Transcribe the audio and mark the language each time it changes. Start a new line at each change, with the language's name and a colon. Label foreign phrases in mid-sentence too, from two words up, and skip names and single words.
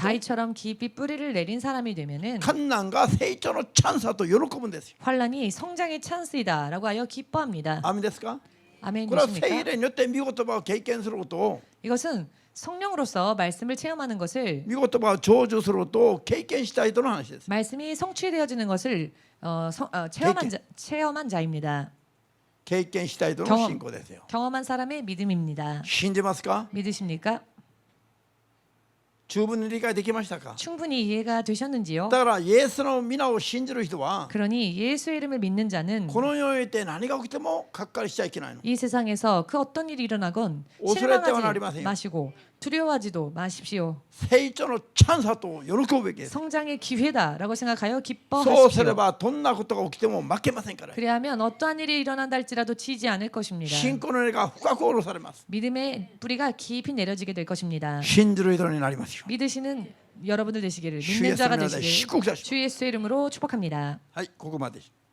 Korean: 다윗처럼 깊이 뿌리를 내린 사람이 되면은
Japanese: 困難が成長のチャンスだと喜ぶんですよ。
Korean: 환란이 성장의 찬스이다라고 하여 기뻐합니다.
Japanese: アメンですか？
Korean: 아멘
Japanese: これは聖
Korean: 되십니까?
Japanese: 霊によって御言葉を経験することを
Korean: 이것은 성령으로서 말씀을 체험하는 것을
Japanese: 御言葉を成就することを経験した人の話です。
Korean: 말씀이 성취되어지는 것을 체험한 자입니다.
Japanese: 経験した人の信仰ですよ。
Korean: 경험한 사람의 믿음입니다.
Japanese: 信じますか？
Korean: 믿으십니까?
Japanese: 十分に理解できましたか？
Korean: 충분히 이해가 되셨는지요?
Japanese: だからイエスの皆を信じる人は
Korean: 그러니 예수의 이름을 믿는 자는
Japanese: この世において何が起きてもがっかりしちゃいけないの。
Korean: 이 세상에서 그 어떤 일이 일어나건
Japanese: 恐れてはなり
Korean: 실망하지
Japanese: ませんよ。
Korean: 마시고 두려워하지도 마십시오.
Japanese: 成長のチャンスだと喜ぶべきです。
Korean: 성장의 기회다라고 생각하여
Japanese: そうすれ
Korean: 기뻐하십시오.
Japanese: ばどんなことが起きても負けませんから。
Korean: 그래야면 어떠한 일이 일어난다 할지라도 지지 않을 것입니다.
Japanese: 信仰の根が深く下ろされます。
Korean: 믿음의 뿌리가 깊이 내려지게 될 것입니다.
Japanese: 信じる人になりますよ。
Korean: 믿으시는 여러분들 되시기를,
Japanese: 主イエ
Korean: 믿는
Japanese: スの
Korean: 자가
Japanese: 皆で
Korean: 되시기를
Japanese: 祝福いたします。
Korean: 주 예수의 이름으로 축복합니다.
Japanese: はい、ここまで。